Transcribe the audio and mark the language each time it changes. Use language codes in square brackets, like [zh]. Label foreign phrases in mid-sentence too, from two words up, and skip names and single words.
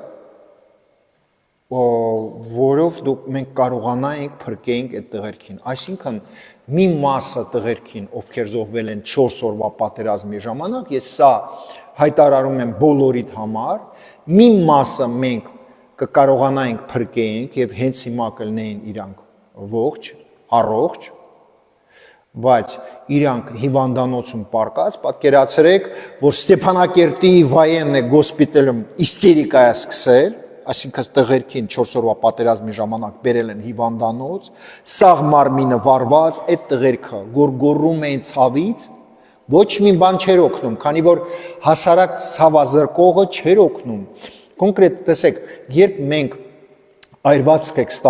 [hy] որով մենք կարողանայինք փրկեինք այդ տղերքին, այսինքն մի մասը տղերքին, ովքեր զոհվել են 4 օրվա պատերազմի ժամանակ, ես սա հայտարարում եմ բոլորիդ համար, մի մասը մենք կկարողանայինք փրկեինք եւ հենց հիմա կլինեին իրանք ողջ, առողջ, բայց իրանք հիվանդանոցում պարկած, պատկերացրեք, որ Ստեփանակերտի [ru] военный госпиталում [hy] истерիկա է սկսել, այսինքն տղերքին 4 օրվա պատերազմի ժամանակ բերել են հիվանդանոց, սաղ մարմինը վարված, այդ տղերքը գորգորում էին ցավից, ոչ մի բան չէր օգնում, քանի որ հասարակ ցավազրկողը չէր օգնում։ Կոնկրետ տեսեք, երբ մենք այրվածք